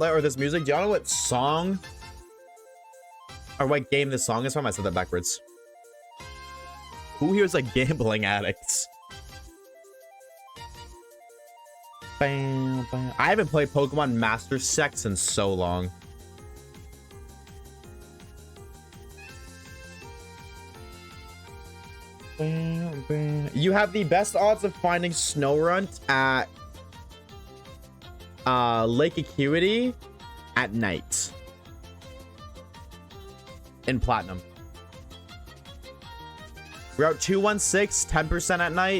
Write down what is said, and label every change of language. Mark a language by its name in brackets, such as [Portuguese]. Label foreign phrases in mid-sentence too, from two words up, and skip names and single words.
[English] Or this music? Do y'all know what song or what game this song is from? I said that backwards. Who here is like gambling addicts? Bam, bam. I haven't played Pokemon Master Sex in so long. Bam, bam. You have the best odds of finding Snorunt at Lake Acuity at night in Platinum. Route 216, 10% at night.